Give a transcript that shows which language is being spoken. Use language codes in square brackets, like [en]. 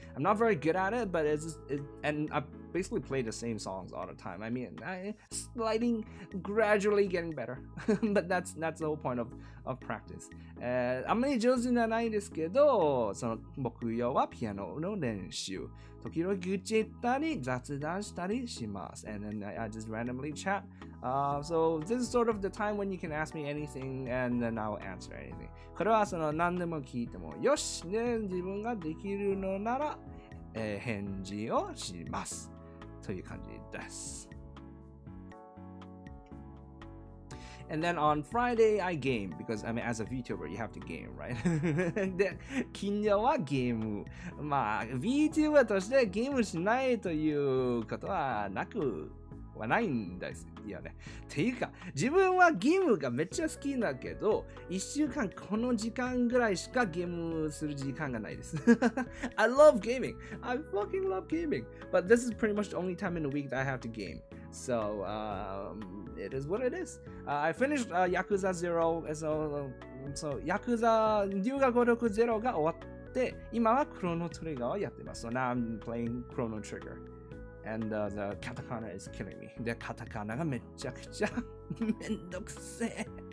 [en] I'm not very good at it, but and I basically play the same songs all the time. I mean, gradually getting better. But that's the whole point of practice. [ja] あんまり上手じゃないですけど、木曜はピアノの練習。時々愚痴ったり雑談したりします。 [en] And then I just randomly chat. So this is sort of the time when you can ask me anything and then I'll answer anything. [ja] これは何でも聞いてもよし、ね、自分ができるのなら、返事をしますという感じです。 [en] And then on Friday, I game because, I mean, as a VTuber, you have to game, right? [ja] で、金曜はゲーム。まあ、VTuber としてゲームしないということはないんですよね。っていうか、自分はゲームがめっちゃ好きだけど、1週間この時間ぐらいしかゲームする時間がないです。 [en] I love gaming. I fucking love gaming. But this is pretty much the only time in the week that I have to game. So, it is what it is. I finished Yakuza 0. So, Yakuza [ja] 龍が如く0が終わって、今はクロノトリガーをやってます。 [en] So now I'm playing Chrono Trigger.And the katakana is killing me. [ja] で、カタカナがめちゃくちゃめんどくせえ。